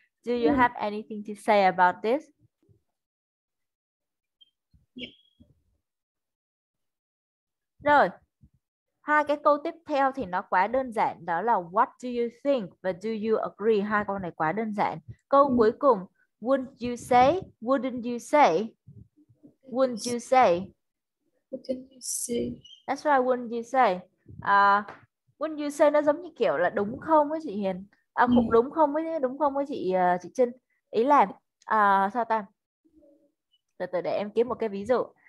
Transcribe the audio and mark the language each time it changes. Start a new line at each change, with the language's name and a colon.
English: Do you have anything to say about this?
Vietnamese: Rồi, hai cái câu tiếp theo thì nó quá đơn giản, đó là
English: what do you think
Vietnamese: và
English: do you agree.
Vietnamese: Hai câu này quá đơn giản. Câu cuối cùng,
English: wouldn't you say? Wouldn't you say? Wouldn't you say? Wouldn't you say? That's right, wouldn't you say? Wouldn't you say
Vietnamese: nó giống như kiểu là đúng không với chị Hiền? Đúng không với chị Trinh? Ý là sao ta? Từ để em kiếm một cái ví dụ.